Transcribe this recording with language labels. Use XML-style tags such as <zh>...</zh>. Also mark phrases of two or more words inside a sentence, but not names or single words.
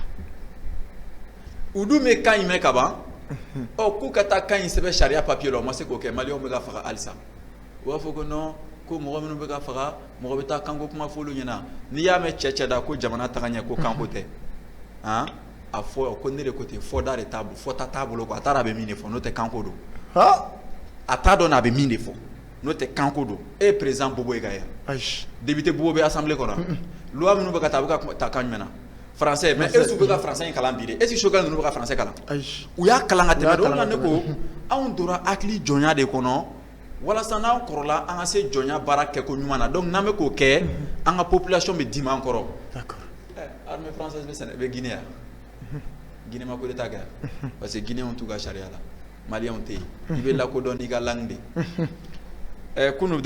<bm>u dun bɛ kan in mɛn ka ban k'u ka taa kan in sɛbɛn sariya papier la o ma se k'o kɛ maliyɛnw bɛ ka faga halisa u b'a fɔ ko non ko mɔgɔ minnu bɛ ka faga mɔgɔ bɛ taa kanko kuma fɔ olu ɲɛna n'i y'a mɛn cɛ da ko jamana taga ɲɛ ko kanko tɛ a fɔ ko ne de ko ten fɔda de t'a bolo fɔta t'a bolo a t'a dɔn a bɛ min de fɔ n'o tɛ kanko don a t'a dɔn a bɛ min de fɔ n'o tɛ kanko don e ye président Bobo ye ka yan député Bobo bɛ assemblée kɔnɔ loi minnu bɛ ka taa a bɛ ka taa kan jumɛn na français</bm> <fr>mais est-ce que</fr> <bm>bɛ ka français in kalan bi de</bm> <fr>est-ce que</fr> <bm>Choguel ninnu bɛ ka français kalan u y'a kalan ka tɛmɛ o la ne ko anw tora hakili jɔnya de kɔnɔ walasa n'an kɔrɔla an ka se jɔnya baara kɛko ɲuman na donc n'an bɛ k'o kɛ an ka population bɛ dimi an kɔrɔ</bm> <fr>armée française</fr> <bm>bɛ Guinée yan Guinée ma</bm> <fr>coup d'état</fr> <bm>kɛ parce que Guinéens t'u ka sariya la Maliens tɛ yen i bɛ lakodɔn n'i ka</bm> <fr>langue de</fr> <bm>kunu</bm>